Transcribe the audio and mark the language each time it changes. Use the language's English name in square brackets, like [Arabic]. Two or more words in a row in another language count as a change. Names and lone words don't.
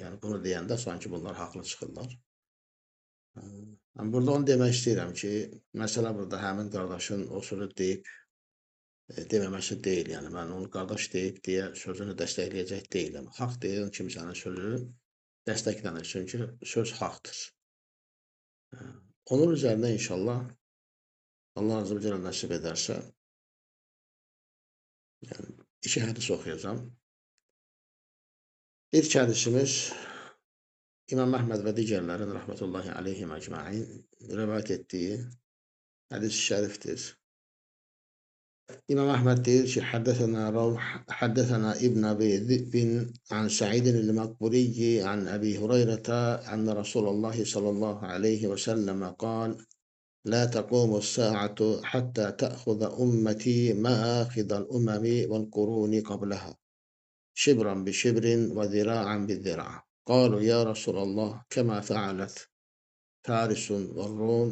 [Azerbaijani] Yəni bunu deyəndə sanki bunlar haqlı çıxırlar. Burada onu demək istəyirəm ki, məsələ burada həmin qardaşın o sözü deyib deməməsi deyil. Yəni mən onu qardaş deyib deyə sözünü dəstəkləyəcək deyiləm. Haqq deyilən kimsənin sözü dəstəklənir, çünki söz haqdır. [Turkish] Onun üzərində [Arabic] إن شاء الله الله عز وجل [Turkish] nasip ederse yani iki hadis okuyacağım. İlk hadisimiz İmam Ahmed ve diğerlerin [Arabic] رحمة الله عليهم أجمعين [Turkish] rivayet ettiği hadis-i şeriftir. [Azerbaijani] İmam Ahmed deyir ki, [Arabic] حدثنا ابن أبي ذئب عن سعيد المقبري عن أبي هريرة أن رسول الله صلى الله عليه و سلم قال لا تقوم الساعة حتى تأخذ أمتي مآخذ الأمم والقرون قبلها شبرا بشبر وذراعا بالذراع. قالوا يا رسول الله كما فعلت فارس والروم؟